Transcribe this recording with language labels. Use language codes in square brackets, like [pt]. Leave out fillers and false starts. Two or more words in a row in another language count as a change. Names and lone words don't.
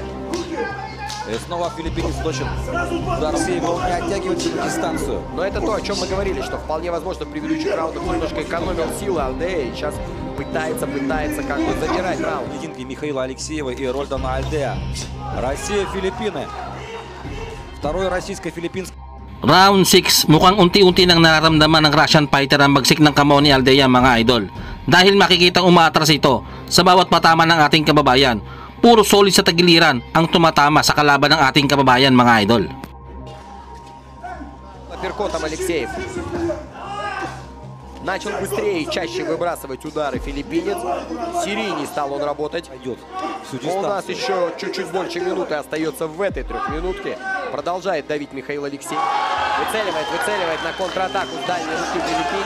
[ru] И снова филиппинец точен. Удар Алексеева, он не оттягивается на дистанцию. Но это то, о чем мы говорили, что вполне возможно в предыдущих раундах немножко экономил силы Альде и сейчас пытается как бы забирать раунд. Поединки Михаила Алексеева и Рольдана Альде. Россия-Филиппины. Второй российско-филиппинский. [tl] Round 6, mukhang unti-unti nang nararamdaman ng [en] Russian fighter [tl] ang bagsik ng kamao ni Aldea mga idol. Dahil makikitang umaatras ito sa bawat patama ng ating kababayan. Puro solid sa tagiliran ang tumatama sa kalaban ng ating kababayan mga idol. [ru] Апперкотом Алексеев. Начал быстрее и чаще выбрасывать удары филиппинец. Серийней стал он работать. Идет всю У нас дистанцию. еще чуть-чуть больше минуты остается в этой трехминутке. Продолжает давить Михаил Алексеев. Выцеливает на контратаку с дальней руки филиппинец.